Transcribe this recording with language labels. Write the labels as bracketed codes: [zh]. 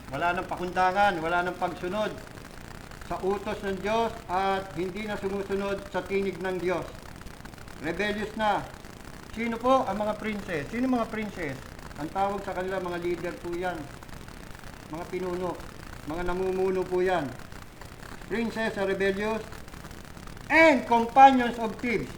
[tl] Wala nang pakundangan, wala nang pagsunod sa utos ng Diyos at hindi na sumusunod sa tinig ng Diyos. Rebellious na. Sino po ang mga princess? Sino mga princess? Ang tawag sa kanila mga leader po yan. Mga pinuno. Mga namumuno po yan. [en] Princess are rebellious and companions of thieves.